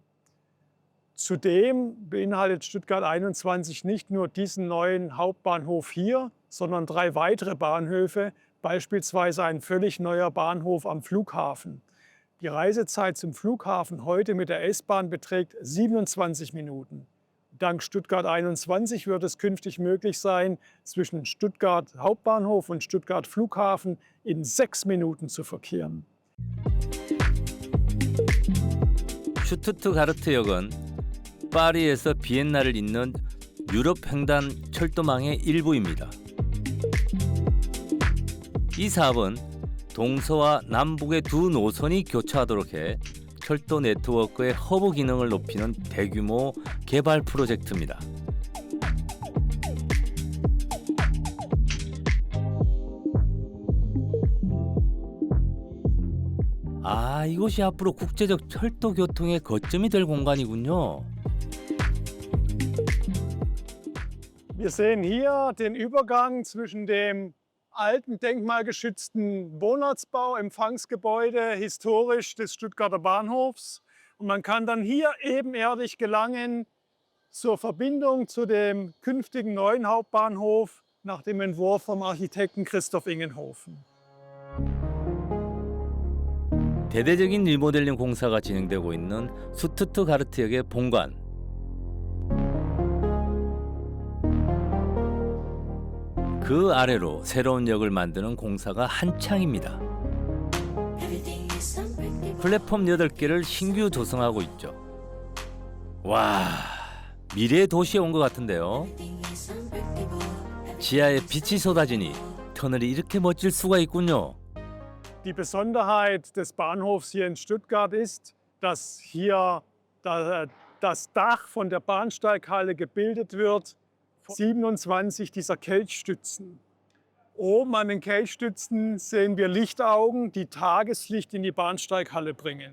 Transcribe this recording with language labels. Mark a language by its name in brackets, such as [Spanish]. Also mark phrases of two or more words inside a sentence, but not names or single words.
[German] Zudem beinhaltet Stuttgart 21 nicht nur diesen neuen Hauptbahnhof hier, sondern 3 weitere Bahnhöfe, beispielsweise ein völlig neuer Bahnhof am Flughafen. Die Reisezeit zum Flughafen heute mit der S-Bahn beträgt 27 Minuten. Dank Stuttgart 21 wird es künftig möglich sein, zwischen Stuttgart Hauptbahnhof und Stuttgart Flughafen in 6 Minuten zu verkehren. [Korean] 슈투트가르트역은 파리에서 비엔나를 잇는 유럽 횡단 철도망의 일부입니다. 이 사업은 동서와 남북의 두 노선이 교차하도록 해 철도 네트워크의 허브 기능을 높이는 대규모 개발 프로젝트입니다. 아, 이곳이 앞으로 국제적 철도 교통의 거점이 될 공간이군요. [German] Wir sehen hier den Übergang zwischen dem alten denkmalgeschützten Wohnortsbau, Empfangsgebäude, historisch des Stuttgarter Bahnhofs. Und man kann dann hier ebenerdig gelangen zur Verbindung zu dem künftigen neuen Hauptbahnhof nach dem Entwurf vom Architekten Christoph Ingenhofen. [Korean] 대대적인 리모델링 공사가 진행되고 있는 슈투트가르트역의 본관. 그 아래로 새로운 역을 만드는 공사가 한창입니다. 플랫폼 8개를 신규 조성하고 있죠. 와, 미래의 도시에 온 것 같은데요. 지하에 빛이 쏟아지니 터널이 이렇게 멋질 수가 있군요. [German] Die Besonderheit des Bahnhofs hier in Stuttgart ist, dass hier das Dach von der Bahnsteighalle gebildet wird, 27 dieser Kelchstützen. Oben an den Kelchstützen sehen wir Lichtaugen, die Tageslicht in die Bahnsteighalle bringen.